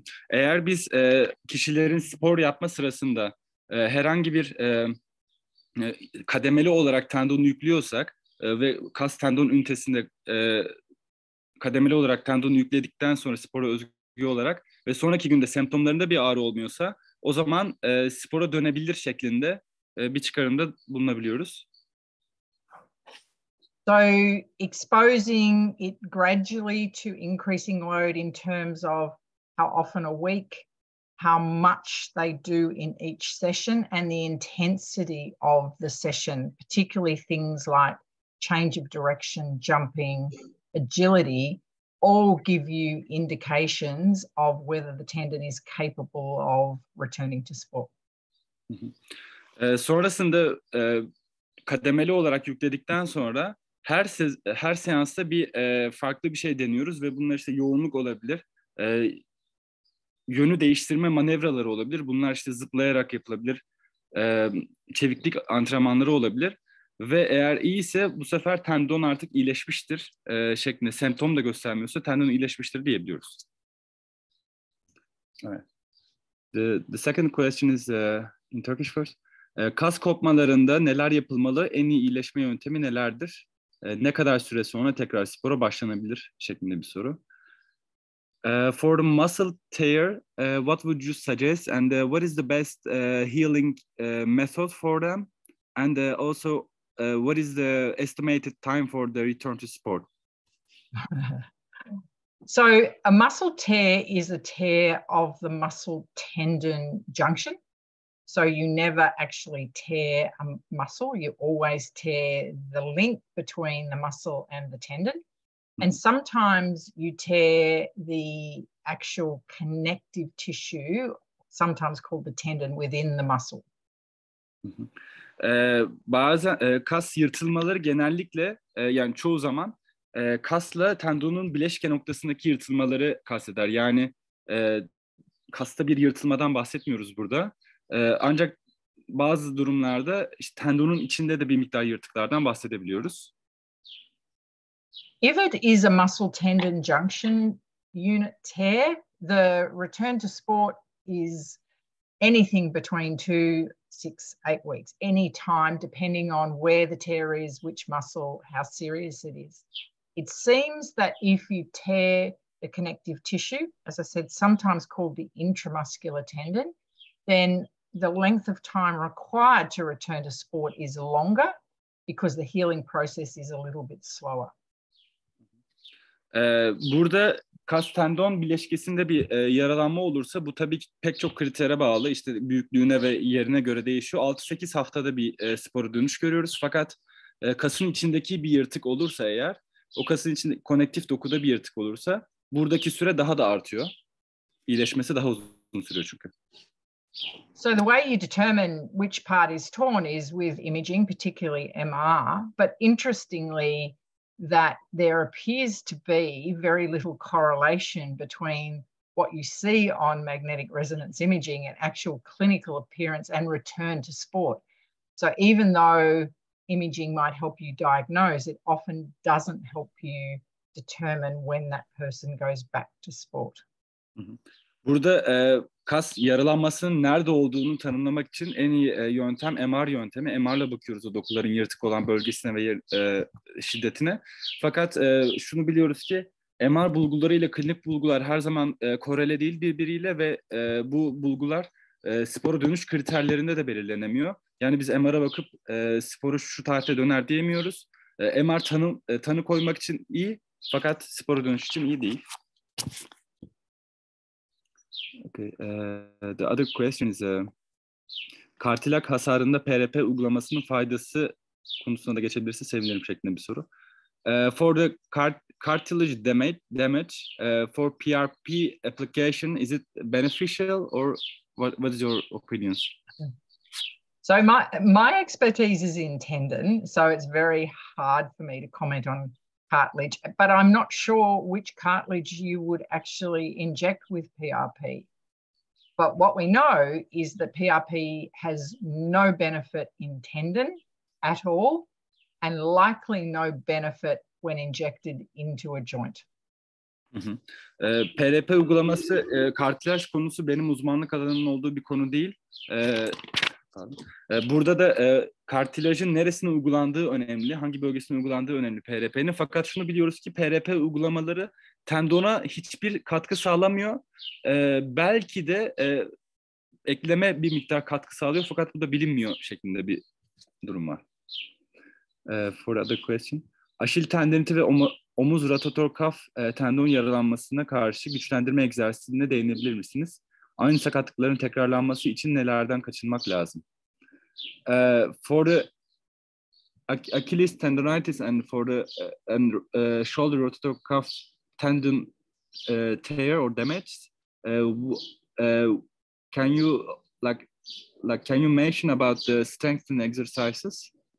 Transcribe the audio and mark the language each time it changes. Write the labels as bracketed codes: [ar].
[tr] Eğer biz kişilerin spor yapma sırasında herhangi bir kademeli olarak tendonu yüklüyorsak ve kas tendon ünitesinde kademeli olarak tendonu yükledikten sonra spora özgü olarak ve sonraki günde semptomlarında bir ağrı olmuyorsa o zaman spora dönebilir şeklinde bir çıkarımda bulunabiliyoruz. [en] So exposing it gradually to increasing load in terms of how often a week, how much they do in each session, and the intensity of the session, particularly things like change of direction, jumping, agility, all give you indications of whether the tendon is capable of returning to sport. [tr] Sonrasında kademeli olarak yükledikten sonra her seansta farklı bir şey deniyoruz ve bunlar işte yoğunluk olabilir, yönü değiştirme manevraları olabilir. Bunlar işte zıplayarak yapılabilir, çeviklik antrenmanları olabilir ve eğer iyiyse bu sefer tendon artık iyileşmiştir şeklinde, semptom da göstermiyorsa tendon iyileşmiştir diyebiliyoruz. Evet. [en] The second question is in Turkish first. [tr] Kas kopmalarında neler yapılmalı? En iyi iyileşme yöntemi nelerdir? Ne kadar süre sonra tekrar spora başlanabilir şeklinde bir soru. [en] For the muscle tear, what would you suggest, and what is the best healing method for them, and also what is the estimated time for the return to sport? So a muscle tear is a tear of the muscle tendon junction. So you never actually tear a muscle, you always tear the link between the muscle and the tendon. And sometimes you tear the actual connective tissue, sometimes called the tendon, within the muscle. [tr] Bazen kas yırtılmaları genellikle yani çoğu zaman kasla tendonun bileşke noktasındaki yırtılmaları kasteder. Yani kasta bir yırtılmadan bahsetmiyoruz burada. Ancak bazı durumlarda işte tendonun içinde de bir miktar yırtıklardan bahsedebiliyoruz. [en] If it is a muscle tendon junction unit tear, the return to sport is anything between 2, 6, 8 weeks, any time, depending on where the tear is, which muscle, how serious it is. It seems that if you tear the connective tissue, as I said, sometimes called the intramuscular tendon, then the length of time required to return to sport is longer because the healing process is a little bit slower. [tr] Burada kas tendon bileşkesinde bir yaralanma olursa bu tabii ki pek çok kritere bağlı. İşte büyüklüğüne ve yerine göre değişiyor. 6-8 haftada bir spora dönüş görüyoruz. Fakat kasın içindeki bir yırtık olursa eğer, o kasın içinde konektif dokuda bir yırtık olursa buradaki süre daha da artıyor. İyileşmesi daha uzun sürüyor çünkü. [en] So the way you determine which part is torn is with imaging, particularly MR. But interestingly, that there appears to be very little correlation between what you see on magnetic resonance imaging and actual clinical appearance and return to sport. So even though imaging might help you diagnose, it often doesn't help you determine when that person goes back to sport. [tr] Burada kas yaralanmasının nerede olduğunu tanımlamak için en iyi yöntem MR yöntemi. MR'la bakıyoruz o dokuların yırtık olan bölgesine ve şiddetine. Fakat şunu biliyoruz ki MR bulguları ile klinik bulgular her zaman korele değil birbiriyle ve bu bulgular spora dönüş kriterlerinde de belirlenemiyor. Yani biz MR'a bakıp sporu şu tarihte döner diyemiyoruz. MR tanı koymak için iyi fakat spora dönüş için iyi değil. [en] Okay. The other question is [tr] kartilak hasarında PRP uygulamasının faydası konusuna da geçebilirse sevinirim şeklinde bir soru. [en] For the cartilage damage for PRP application, is it beneficial or what is your opinion? So my expertise is in tendon, so it's very hard for me to comment on cartilage, but I'm not sure which cartilage you would actually inject with PRP. But what we know is that PRP has no benefit in tendon at all, and likely no benefit when injected into a joint. [tr] PRP uygulaması kartilaj konusu benim uzmanlık alanımın olduğu bir konu değil. Burada da kartilajın neresine uygulandığı önemli, hangi bölgesine uygulandığı önemli PRP'nin. Fakat şunu biliyoruz ki PRP uygulamaları tendona hiçbir katkı sağlamıyor. Belki de ekleme bir miktar katkı sağlıyor fakat bu da bilinmiyor şeklinde bir durum var. [en] For other question. [tr] Aşil tendiniti ve omuz rotator kaf tendon yaralanmasına karşı güçlendirme egzersizine değinebilir misiniz? Aynı sakatlıkların tekrarlanması için nelerden kaçınmak lazım? [en] For the Achilles tendonitis and for the shoulder rotator cuff tendon tear or damage, can you can you mention about the strengthening exercises?